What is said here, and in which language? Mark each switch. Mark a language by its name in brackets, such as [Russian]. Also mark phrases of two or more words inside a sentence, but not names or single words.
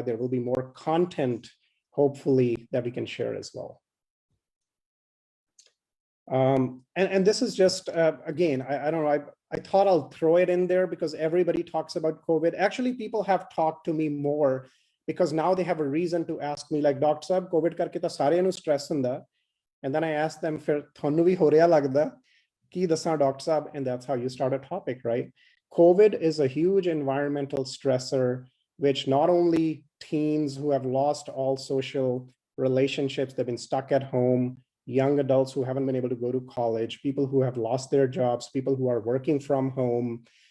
[English] There will be more content, hopefully, that we can share as well. And this is just, again, I don't know, I thought I'll throw it in there because everybody talks about COVID. Actually, people have talked to me more because now they have a reason to ask me, like, Dr. [Punjabi] Sahab, COVID ਕਰਕੇ ਤਾਂ ਸਾਰੇ ਨੂੰ ਸਟ੍ਰੈੱਸ ਹੁੰਦਾ. [English] And then I ask them, [Punjabi] ਫਿਰ ਤੁਹਾਨੂੰ ਵੀ ਹੋ ਰਿਹਾ ਲੱਗਦਾ ਕਿ ਦੱਸਣਾ Dr. [English] Sahab, and that's how you start a topic, right? COVID is a huge environmental stressor, which not only teens who have lost all social relationships that have been stuck at home, young adults who haven't been able to go to college, people who have lost their jobs, people who are working from home.